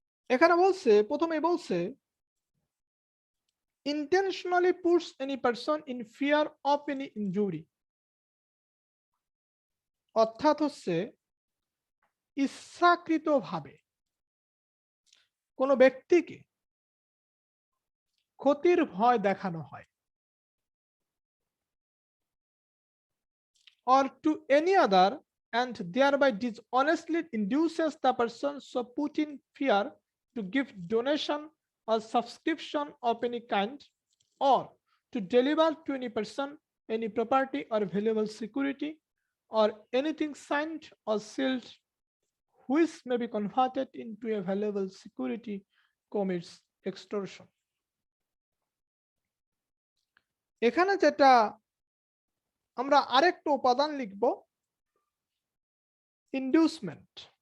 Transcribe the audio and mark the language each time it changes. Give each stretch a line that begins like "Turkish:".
Bangla: এখানে বলছে, প্রথমে বলছে
English: intentionally puts any person in fear of any injury,
Bangla: অর্থাৎ হচ্ছে ইচ্ছাকৃতভাবে কোনো ব্যক্তিকে ক্ষতির ভয় দেখানো হয়।
English: or to any other, and thereby dishonestly induces the person so put in fear to give donation or subscription of any kind, or to deliver to any person any property or valuable security or anything signed or sealed which may be converted into a valuable security commits extortion.
Bangla: এখানে যেটা আমরা আরেকটা উপাদান লিখব, ইনডিউসমেন্ট।